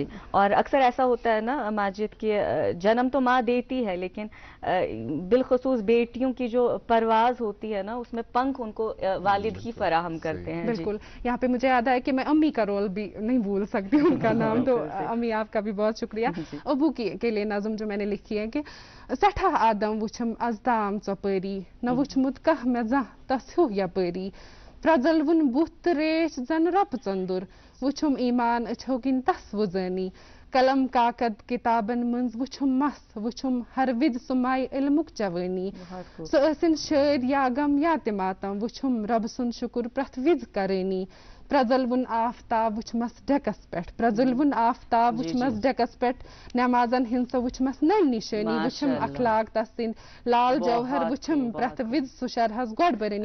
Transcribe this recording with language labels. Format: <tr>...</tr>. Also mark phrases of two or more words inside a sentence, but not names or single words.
<ur>اور اکثر ایسا ہوتا ہے نا ماجد کہ جنم تو ماں دیتی ہے, لیکن بالخصوص بیٹیوں کی جو پرواز ہوتی ہے نا, اس میں پنکھ ان کو والد ہی فراہم کرتے ہیں. بالکل. یہاں پہ مجھے یاد ہے کہ میں امی کا رول بھی نہیں بھول سکتی ان کا نام, تو امی آپ کا بھی بہت شکریہ. ابو کے لیے نظم جو میں نے لکھی ہے کہ</ur> <ks>سٹھا آدم وچھم ازدام ژۄپٲری نہ وچھمت کانٛہہ مےٚ زانٛہہ تس ہیوٗ یپٲری پرٛزلوُن بُتھ تہٕ ریش زن رۄپہٕ ژٔنٛدُر وچھم ایمان أچھو کِنۍ تس وٕزٲنی قلم کاکد کتابن منٛز وچھم مس وچھم ہر وِد سُہ مے علمُک جوٲنی سۄ ٲسِن شٲد یا غم یا تہِ ماتم وچھم رۄبہٕ سُنٛد شُکر پرٛٮ۪تھ وِزِ کرٲنی پرٛزلوُن آفتاب وٕچھمس ڈیکس پٮ۪ٹھ پرٛزلوُن آفتاب وٕچھمس ڈیکس پٮ۪ٹھ نٮ۪مازن ہِنٛز سۄ وٕچھمس نٔنۍ نِشٲنی وٕچھم اخلاق تس سٕنٛدۍ لال جوہر وٕچھم پرٛٮ۪تھ وِزِ سُہ شرحس گۄڈٕ برٲنی.</ks>